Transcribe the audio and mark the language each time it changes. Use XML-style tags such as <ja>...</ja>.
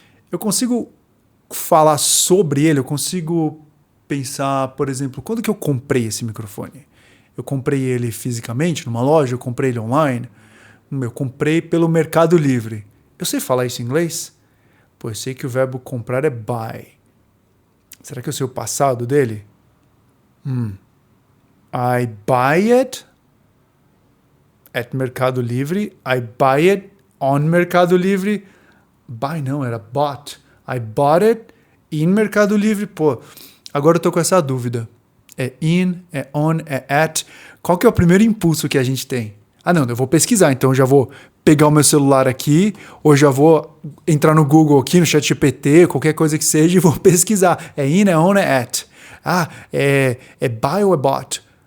<pt>Eu consigo falar sobre ele, eu consigo pensar, por exemplo, quando que eu comprei esse microfone? Eu comprei ele fisicamente numa loja, eu comprei ele online, eu comprei pelo Mercado Livre. Eu sei falar isso em inglês? Pô, eu sei que o verbo comprar é buy. Será que eu sei o passado dele?</pt> <en>I buy it at Mercado Livre. I buy it on Mercado Livre.</en> <pt>Buy não, era bought.</pt> <en>I bought it in Mercado Livre.</en> <pt>Pô, agora eu tô com essa dúvida. É in, é on, é at. Qual que é o primeiro impulso que a gente tem? Ah, não, eu vou pesquisar, então eu já vou pegar o meu celular aqui, ou já vou entrar no Google aqui, no ChatGPT, qualquer coisa que seja, e vou pesquisar. É in, é on, é at. Ah, é buy ou é bought?</pt>